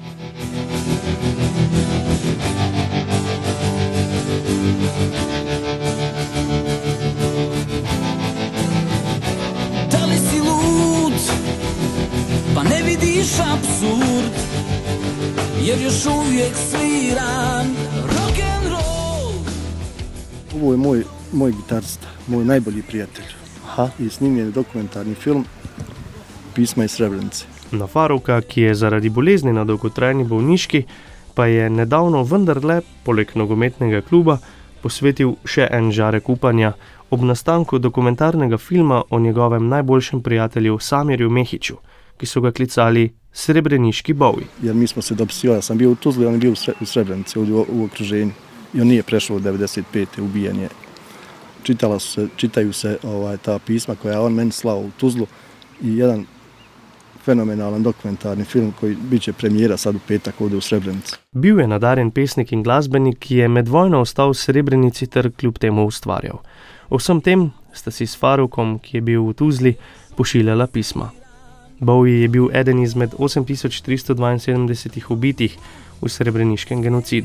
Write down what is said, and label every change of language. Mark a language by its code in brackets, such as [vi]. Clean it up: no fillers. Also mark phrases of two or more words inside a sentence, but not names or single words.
[bs] Da li si lud, pa ne vidiš apsurd, jer još uvijek sviram rock'n'roll. Ovo je moj gitarista, moj najbolji prijatelj. I snimljen je dokumentarni film Pisma iz Srebrenice. [sl] Na Faruka, ki je zaradi bolezni na dolgotrajni bolniški, pa je nedavno vendarle, poleg nogometnega kluba, posvetil še en žarek upanja ob nastanku dokumentarnega filma o njegovem najboljšem prijatelju Samirju Mehiću, ki so ga klicali Srebreniški Bowie. [bs] Jer mi smo se dopisivali, ja sam bio u Tuzli, on je bio u Srebrenici, ovdje u okruženju. I on nije prešao od 95. ubijen je. Čitaju se ta pisma koja je on meni slao u Tuzlu i jedan fenomenalan dokumentarni film koji bit će premijera sad u petak ovdje u Srebrenici. [sl] Bil je nadaren pesnik in glasbenik, ki je med vojno ostal v Srebrenici ter kljub temu ustvarjal. O vsem tem sta si s Farukom, ki je bil v Tuzli, pošiljala pisma. Bowie je bil eden izmed 8372 ubitih v srebreniškem genocidu.